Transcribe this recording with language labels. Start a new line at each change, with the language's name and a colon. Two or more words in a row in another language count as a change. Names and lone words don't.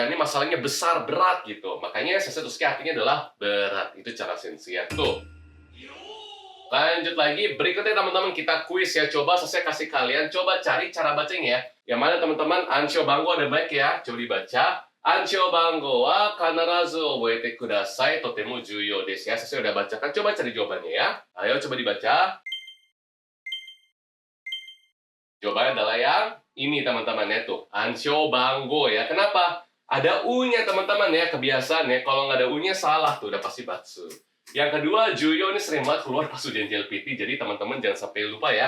Indonesian: Ini masalahnya besar, berat gitu. Makanya saya tulisnya artinya adalah berat. Itu cara Sensei ya. Tuh. Lanjut lagi, berikutnya teman-teman kita kuis ya. Coba saya kasih kalian, coba cari cara bacanya ya. Yang mana teman-teman,
Japanese: 暗証番号
Indonesian: ada baik ya. Coba dibaca.
Japanese: 暗証番号は必ず覚えてください、とても重要です ya.
Indonesian: Saya udah bacakan, coba cari jawabannya ya. Ayo coba dibaca. Jawabannya adalah yang ini teman-teman ya tuh.
Japanese: 暗証番号や. Kenapa? Ada u-nya teman-teman ya. Kebiasaan ya.
Indonesian: Kalau nggak ada u-nya salah tuh, udah pasti batsu. Yang kedua, juyo ini sering banget keluar pas ujian JLPT, jadi teman-teman jangan sampai lupa ya.